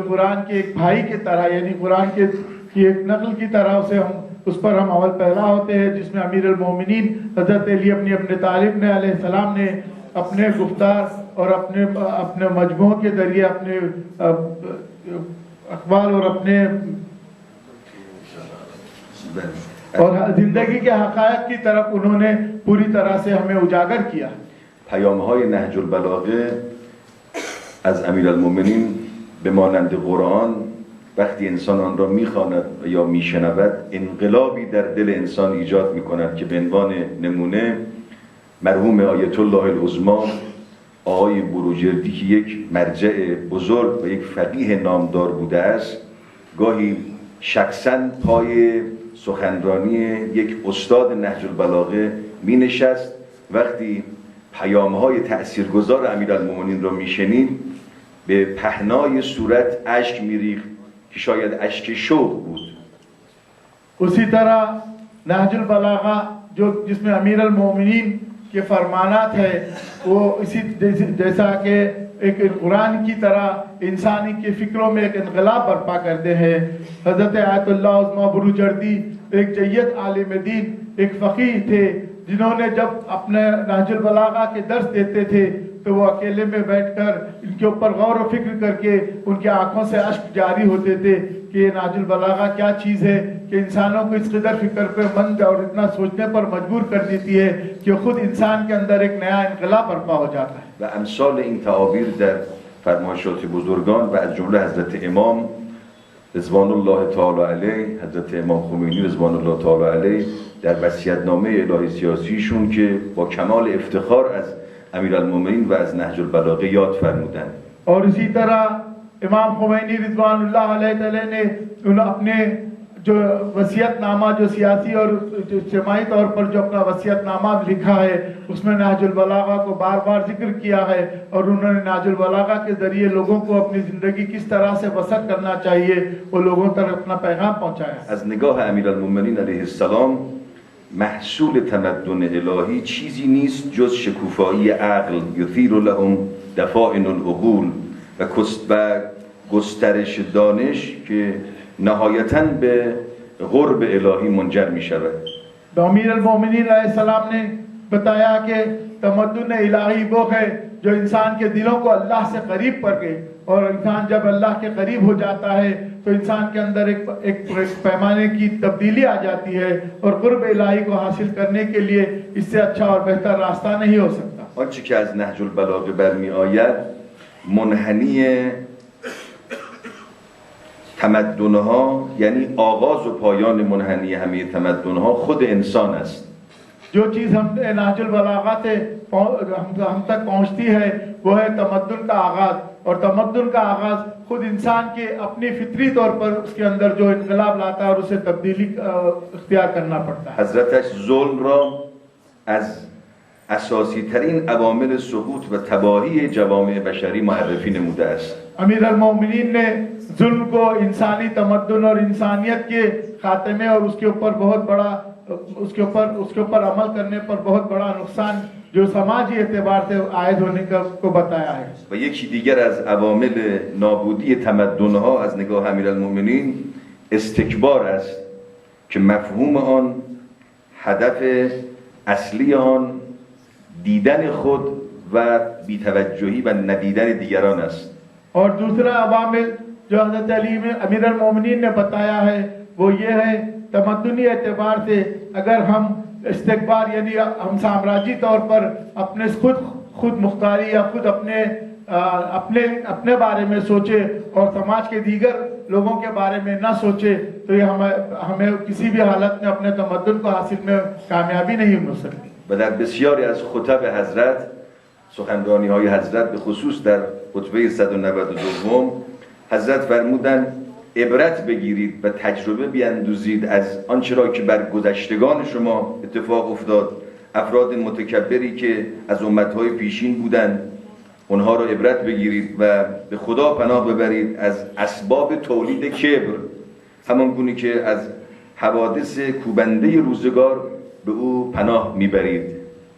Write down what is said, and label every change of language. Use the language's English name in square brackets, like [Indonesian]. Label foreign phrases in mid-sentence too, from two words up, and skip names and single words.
[Urdu] قرآن کے ایک بھائی کی طرح، یعنی قرآن کی ایک نقل کی طرح اسے اس پر ہم عمل پیرا ہوتے ہیں، جس میں امیر المومنین حضرت علی ابن طالب نے علیہ السلام نے اپنے گفتار اور اپنے مجموعوں کے ذریعے اپنے اقوال اور اپنے اور زندگی کے حقائق کی طرف انہوں نے پوری طرح سے ہمیں اجاگر کیا. [Persian] پیام‌های نهج البلاغه از امیرالمومنین به مانند قرآن وقتی انسان آن را میخواند یا میشنود انقلابی در دل انسان ایجاد میکند که به عنوان نمونه مرحوم آیت الله العظما آقای بروجردی که یک مرجع بزرگ و یک فقیه نامدار بوده است گاهی شخصاً پای سخنرانی یک استاد نهج البلاغه می نشست. وقتی پیام‌های تأثیرگذار امیرالمومنین را میشنید به پهنای صورت اشک میریخت که شاید اشک شوق بود. [Urdu] اسی طرح نهج البلاغہ جس میں امیر المومنین کے فرمانات ہے وہ اسی جیسا کہ ایک قرآن کی طرح انسانی کے فکروں میں ایک انقلاب برپا کرتے ہیں. حضرت آیت اللہ عظما بروجردی ایک جید عالم دین، ایک فقیہ تھے، جنہوں نے جب اپنے نہج البلاغہ کے درس دیتے تھے تو وہ اکیلے میں بیٹھ کر ان کے اوپر غور و فکر کر کے ان کی آنکھوں سے اشک جاری ہوتے تھے کہ یہ نہج البلاغہ کیا چیز ہے کہ انسانوں کو اس قدر فکر پہ مند اور اتنا سوچنے پر مجبور کر دیتی ہے کہ خود انسان کے اندر ایک نیا انقلاب برپا ہو جاتا ہے. [Persian] و امثال این تعابیر در فرمایشات بزرگان و از جمله حضرت امام رضوان الله تعالی علیه، حضرت امام خمینی رضوان الله تعالی علیه در وصیت‌نامه الهی سیاسیشون که با کمال افتخار از امیرالمومنین و از نهج البلاغه یاد فرمودند. [Urdu] اور اسی طرح امام خمینی رضوان اللہ علیہ نے اپنے جو وصیت نامہ جو سیاسی اور اجتماعی طور پر جو اپنا وصیت نامہ لکھا ہے اس میں نہج البلاغہ کو بار بار ذکر کیا ہے اور انہوں نے نہج البلاغہ کے ذریعے لوگوں کو اپنی زندگی کس طرح سے بسر کرنا چاہیے وہ لوگوں تک اپنا پیغام پہنچایا. [Persian] از نگاه امیرالمومنین علیه السلام محصول تمدن الهی چیزی نیست جز شکوفایی عقل [Arabic] یثیر لهم دفائن العقول [Persian] و گسترش دانش که نهایتاً به قرب الهی منجر می شود. [Urdu] امیر المومنین علیہ السلام نے بتایا کہ تمدن الہی وہ ہے جو انسان کے دلوں کو اللہ سے قریب کر کے، اور انسان جب اللہ کے قریب ہو جاتا ہے تو انسان کے اندر ایک پیمانے کی تبدیلی آ جاتی ہے اور قرب الہی کو حاصل کرنے کے لیے اس سے اچھا اور بہتر راستہ نہیں ہو سکتا. [Persian] آنچه که از نهج البلاغه برمی آید منحنی تمدنها یعنی آغاز و پایان منحنی همه تمدنها خود انسان است. [Urdu] جو چیز ہم نہج البلاغہ سے ہم تک پہنچتی ہے وہ ہے تمدن کا آغاز، اور تمدن کا آغاز خود انسان کے اپنی فطری طور پر اس کے اندر جو انقلاب لاتا ہے اور اسے تبدیلی اختیار کرنا پڑتا ہے. [Persian] حضرتش ظلم را از اساسی ترین عوامل سقوط و تباہی جوامع بشری معرفی نموده است. [Urdu] امیر المومنین نے ظلم کو انسانی تمدن اور انسانیت کے خاتمے اور اس کے اوپر بہت بڑا اس کے اوپر عمل کرنے پر بہت بڑا نقصان جو سماجی اعتبار سے عائد ہونے کو بتایا ہے. [Persian] و یکی دیگر از عوامل نابودی تمدنها از نگاه امیرالمومنین استکبار است که مفهوم آن هدف اصلی آن دیدن خود و بی‌توجهی و ندیدن دیگران است. [Urdu] اور دوسرا عوامل جو حضرت علی میں امیر المومنین نے بتایا ہے وہ یہ ہے تمدنی اعتبار سے اگر ہم استکبار یعنی ہم سامراجی طور پر اپنے خود مختاری یا خود اپنے بارے میں سوچے اور سماج کے دیگر لوگوں کے بارے میں نہ سوچے تو یہ ہمیں کسی بھی حالت میں اپنے تمدن کو حاصل میں کامیابی نہیں مل سکتی. [Persian] و در بسیاری از خطب حضرت سخنرانی های حضرت به خصوص در خطبه 192 حضرت فرمودند عبرت بگیرید و تجربه بیندوزید از آنچه را که بر گذشتگان شما اتفاق افتاد. افراد متکبری که از امتهای پیشین بودند اونها را عبرت بگیرید و به خدا پناه ببرید از اسباب تولید کبر، همان گونه که از حوادث کوبنده روزگار به او پناه میبرید.